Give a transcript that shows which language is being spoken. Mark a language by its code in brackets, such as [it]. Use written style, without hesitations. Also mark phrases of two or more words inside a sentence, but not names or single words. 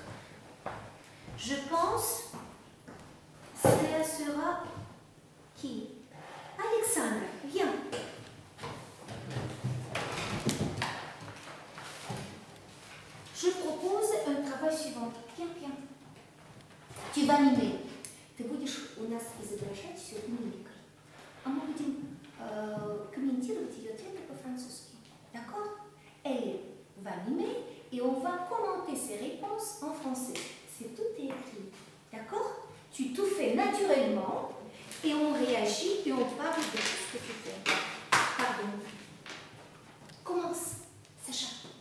[fr] Je pense que ce sera qui? Alexandre, viens. Je propose un travail suivant. Viens. Tu vas mimer. [ru] Ты будешь у нас изображать все мимикой. А мы будем комментировать ее ответы по-французски. [fr] D'accord? Elle va mimer et on va commenter ses réponses en français. C'est tout est écrit. D'accord? Tu tout fais naturellement et on réagit et on parle de tout ce que tu fais. Pardon. Commence, Sacha.